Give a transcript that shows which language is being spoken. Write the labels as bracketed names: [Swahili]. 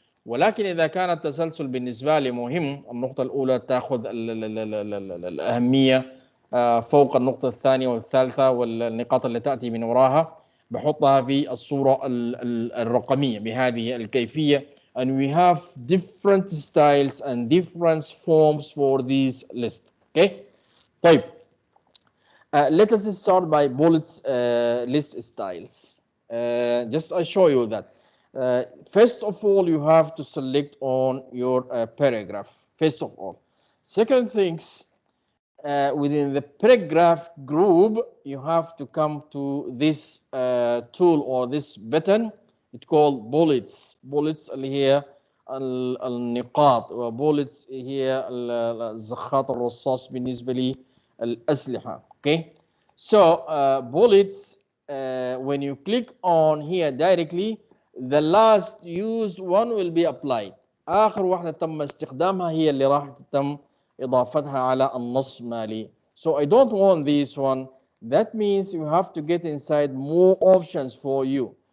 [Arabic] ولكن إذا كان التسلسل بالنسبة لي مهم، النقطة الأولى تأخذ الأهمية فوق النقطة الثانية والثالثة والنقاط اللي تأتي من وراها، بحطها في الصورة الرقمية بهذه الكيفية. [English] And we have different styles and different forms for these lists. Okay. طيب. Let us start by bullets list styles. Just I show you that. First of all, you have to select on your paragraph. First of all. Second things, within the paragraph group, you have to come to this tool or this button. It's called bullets. [Arabic] Bullets اللي هي النقاط، وbullets هي الزخات الرصاص بالنسبة لي الأسلحة. [English] Okay. So bullets, when you click on here directly, the last used one will be applied. [Arabic] آخر واحدة تم استخدامها هي اللي راح تتم إضافتها على النص مالي. [English] So I don't want this one. That means you have to get inside more options for you.